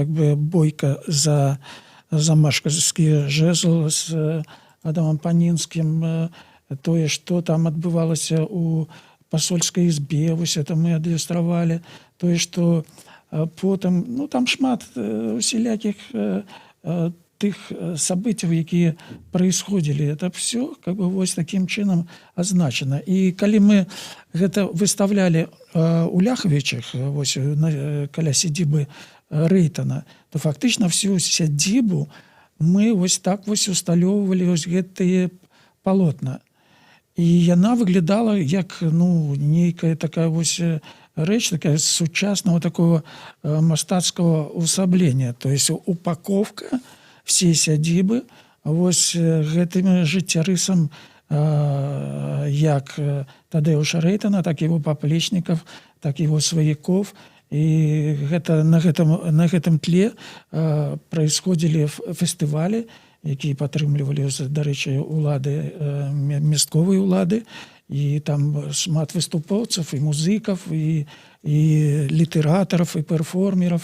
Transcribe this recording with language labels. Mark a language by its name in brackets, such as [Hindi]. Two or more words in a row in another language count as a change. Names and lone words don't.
[Belarusian] как бы бойка за замашкавскі жезл з Адамам Панінскім, тое, што там адбывалася у пасольскай ізбе, вось это мы адлюстравалі, тое, што потым, ну там шмат усялякіх тых событий, якія происходили, [Russian] это все как бы [Belarusian] вось таким чынам азначана. І калі мы гэта выставлялі у Ляхавічах, вось каля сядзібы Рейтана, то фактычна всю сядзібу мы вось так вось усталёўвалі вось гэтыя палотна. І яна выглядала як, ну, нейкая такая вось рэч, такая сучаснага такого мастацкага ўсаблення, [Russian] то есть упаковка всей [Belarusian] сядзібы вось гэтым жыццярысам як Тадеуша Рейтана, так і его паплечнікаў, так і его сваякоў. І гэта на гэтым тле праисходзілі фестывалі, якія падтрымлівалі, дарэчы, улады, мясцовыя улады, і там шмат выступоўцаў, і музыкаў, і літаратараў, і перформераў.